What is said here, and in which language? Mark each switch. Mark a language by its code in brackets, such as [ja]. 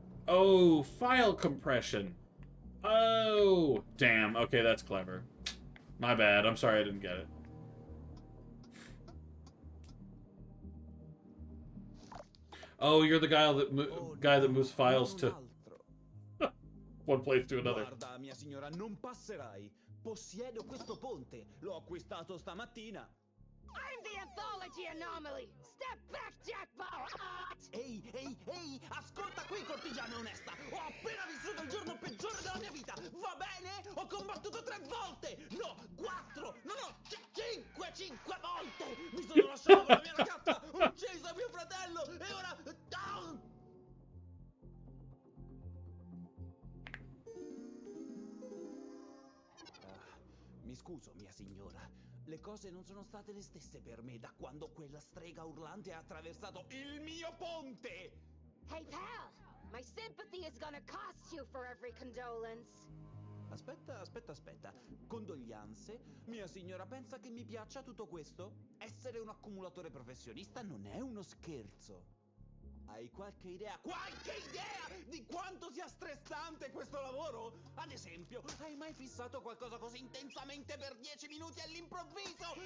[en] Oh, file compression. Oh, damn. Okay, that's clever. My bad. I'm sorry I didn't get it. Oh, you're the guy that moves files to one place to another. [it] Guarda, mia signora, non passerai. Possiedo questo ponte. L'ho acquistato stamattina. [en] I'm the anthology anomaly! Step back, Jackpot! [it] Ehi, ascolta qui, cortigiana onesta! Ho appena vissuto il giorno peggiore della mia vita! Va bene? Ho combattuto 3 volte! No, 4! No, 5 volte! Mi sono lasciato con la mia ragazza! Ho ucciso mio fratello! E ora... Mi scuso, mia signora. Le cose non sono state le stesse per me da quando quella strega urlante ha attraversato il mio ponte! [en] Hey, pal! My sympathy is gonna cost you for every condolence. [it] Aspetta. Condoglianze? Mia signora pensa che mi piaccia tutto questo? Essere un accumulatore professionista non è uno scherzo. Hai qualche idea di quanto sia stressante questo lavoro? Ad esempio, hai mai fissato qualcosa così intensamente per 10 minuti all'improvviso?